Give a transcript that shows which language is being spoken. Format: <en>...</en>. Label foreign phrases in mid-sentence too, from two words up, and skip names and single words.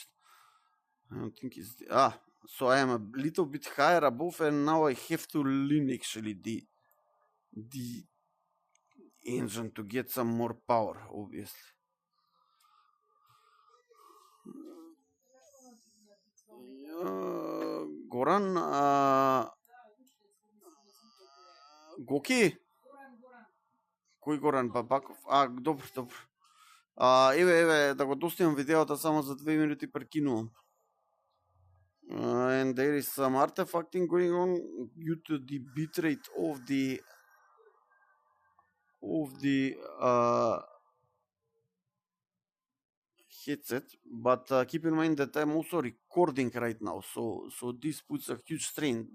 <en>I don't think it's so I am a little bit higher above, and now I have to lean actually the engine to get some more power, obviously. Goran,</en> <mk>Гоки? Кой Горан Бабаков? Добро, добро. Еве, да го достигам видеото само за 2 минути прекинувам.</mk> <en>And there is some artifacting going on due to the bitrate of the headset, but keep in mind that I'm also recording right now, so this puts a huge strain.</en>